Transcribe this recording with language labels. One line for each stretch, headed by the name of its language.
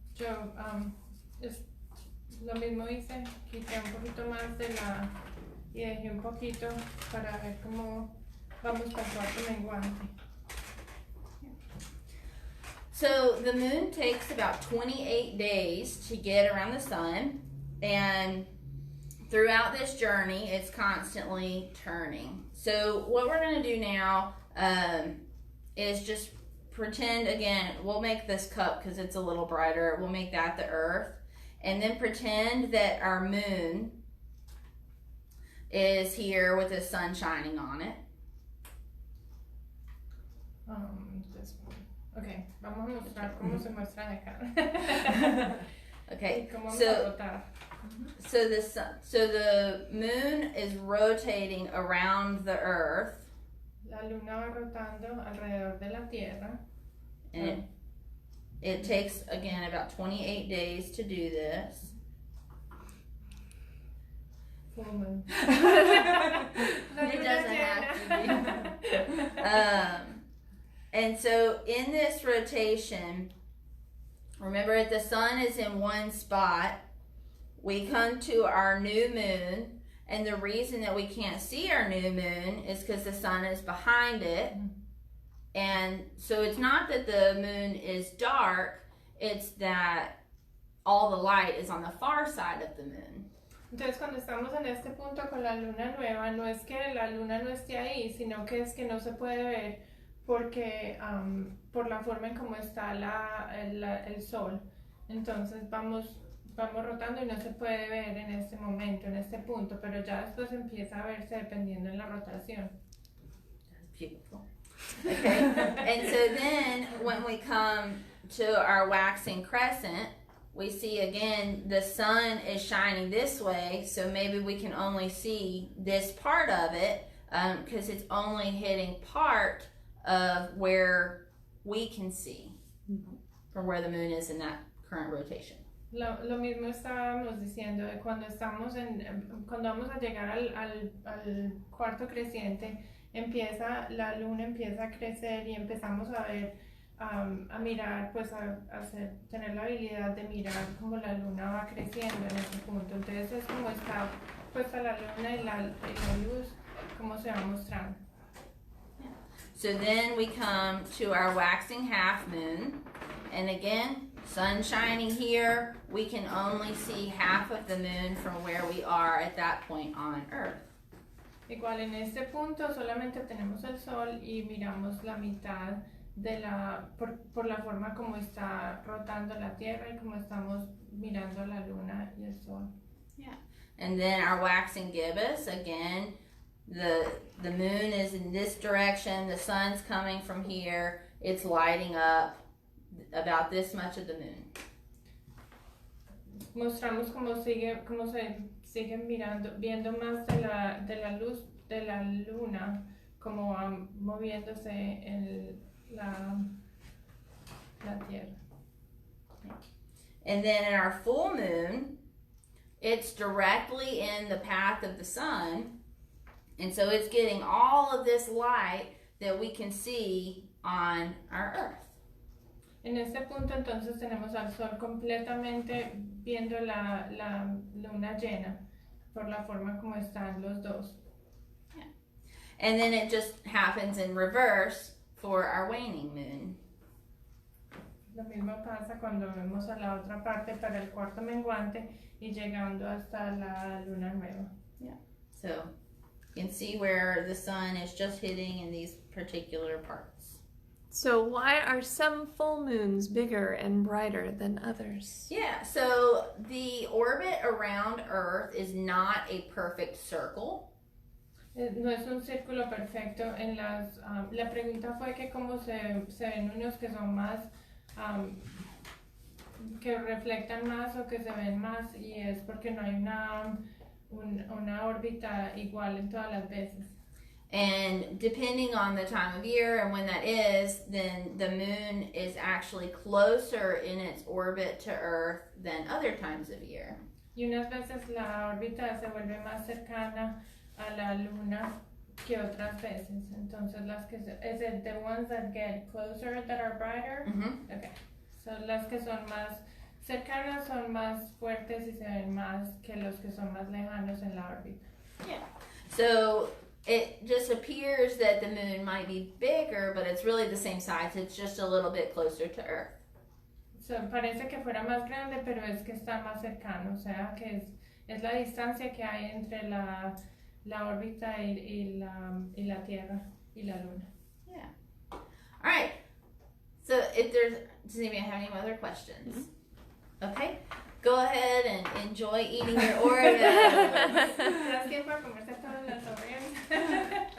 Spanish: Yo lo mismo hice, quité un poquito más de y dejé un poquito para ver cómo vamos para el cuarto menguante.
English: so the moon takes about 28 days to get around the sun, and throughout this journey it's constantly turning. So what we're going to do now is just pretend, again, we'll make this cup because it's a little brighter, we'll make that the Earth, and then pretend that our moon is here with the sun shining on it. This one.
Spanish: Okay, vamos a mostrar cómo se muestra de acá.
English: Okay,
Spanish: Cómo vamos a
English: so
Spanish: rotar.
English: so the moon is rotating around the Earth,
Spanish: La luna va rotando alrededor de la Tierra.
English: and it takes, again, about 28 days to do this. Full moon. It doesn't have to be. And so in this rotation, remember the sun is in one spot, we come to our new moon, and the reason that we can't see our new moon is because the sun is behind it. And so it's not that the moon is dark, it's that all the light is on the far side of the moon.
Spanish: Entonces cuando estamos en este punto con la luna nueva, no es que la luna no esté ahí, sino que es que no se puede ver porque por la forma en cómo está el sol. Entonces vamos rotando y no se puede ver en este momento, en este punto, pero ya después empieza a verse dependiendo en la rotación.
English: Beautiful. Okay. And so then when we come to our waxing crescent, we see again the sun is shining this way, so maybe we can only see this part of it because it's only hitting part of where we can see from where the moon is in that current rotation.
Spanish: Lo mismo estábamos diciendo de cuando vamos a llegar al cuarto creciente, la luna empieza a crecer y empezamos a ver, a mirar, pues tener la habilidad de mirar cómo la luna va creciendo en este punto. Entonces es como está puesta la luna y la luz, cómo se va mostrando.
English: So then we come to our waxing half moon. And again, sun shining here, we can only see half of the moon from where we are at that point on Earth.
Spanish: Igual en este punto solamente tenemos el sol y miramos la mitad de por la forma como está rotando la Tierra y como estamos mirando la luna y el sol.
English: Yeah. And then our waxing gibbous, again, the moon is in this direction, the sun's coming from here, it's lighting up about this much of the moon.
Spanish: Mostramos cómo se siguen viendo más de la luz de la luna, como va moviéndose en la Tierra.
English: And then in our full moon, it's directly in the path of the sun, and so it's getting all of this light that we can see on our Earth.
Spanish: En este punto entonces tenemos al sol completamente viendo la luna llena por la forma como están los dos.
English: Yeah. And then it just happens in reverse for our waning moon.
Spanish: Lo mismo pasa cuando vemos a la otra parte para el cuarto menguante y llegando hasta la luna nueva.
English: Yeah. So you can see where the sun is just hitting in these particular parts. So why are some full moons bigger and brighter than others? Yeah, so the orbit around Earth is not a perfect circle.
Spanish: No es un círculo perfecto. La pregunta fue que cómo se ven unos que son más, que reflectan más o que se ven más, y es porque no hay una órbita igual en todas las veces.
English: And depending on the time of year and when that is, then the moon is actually closer in its orbit to Earth than other times of year.
Spanish: Y unas veces la órbita se vuelve más cercana a la luna que otras veces.
English: Entonces is it the ones that get closer that are brighter? Mm-hmm. Okay.
Spanish: So las que son más cercanas son más fuertes y se ven más que los que son más lejanos en la órbita.
English: Yeah. So it just appears that the moon might be bigger, but it's really the same size. It's just a little bit closer to Earth.
Spanish: So, parece que fuera más grande, pero es que está más cercano. O sea, que es la distancia que hay entre la órbita y la Tierra y la Luna.
English: Yeah. All right. So does anybody have any other questions? Mm-hmm. Okay. Go ahead and enjoy eating your Oreos.
Spanish: Gracias por comerse todas las Oreos.